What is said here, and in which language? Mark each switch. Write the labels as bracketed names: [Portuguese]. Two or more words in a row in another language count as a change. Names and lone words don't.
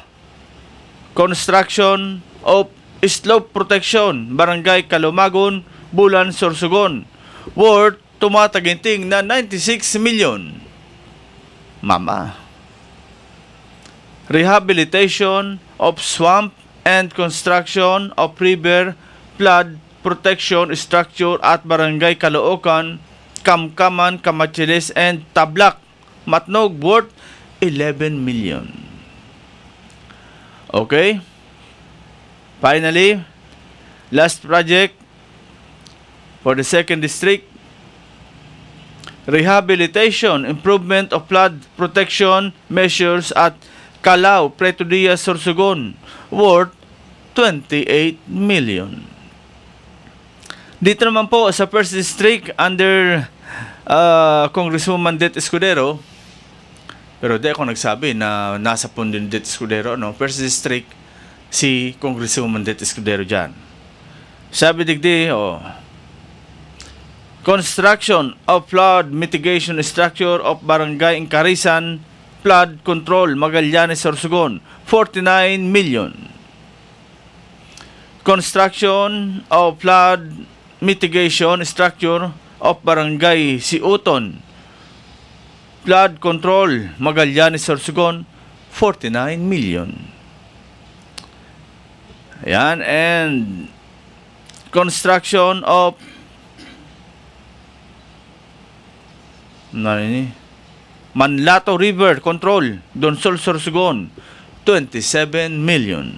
[English] Construction of slope protection, Barangay Kalumagon, Bulan, Sorsogon, worth [Filipino] tumataginting na [English] 96 million. Mama. Rehabilitation of swamp and construction of river flood protection structure at Barangay Caloocan, Kamkaman, Kamachiles, and Tablak, Matnog, worth 11 million. Okay? Finally, last project for the 2nd District, rehabilitation, improvement of flood protection measures at Calao, Preto Diaz, Sorsogon, worth 28 million. [Filipino] Dito naman po sa 1st District under Congresswoman Det Escudero, Pero di ako nagsabi na nasa pondo ni Det Escudero, no? [English] First District, [Filipino] si Congresswoman Det Escudero dyan. [Bikol] Sabi digdi, [English] construction of flood mitigation structure of Barangay Incarisan, flood control, Magallanes, Sorsogon, 49 million. Construction of flood mitigation structure of Barangay Siuton, flood control, Magallanes, Sorsogon, 49 million. Ayan, and construction of Manlato River Control, Donsol, Sorsogon, 27 million.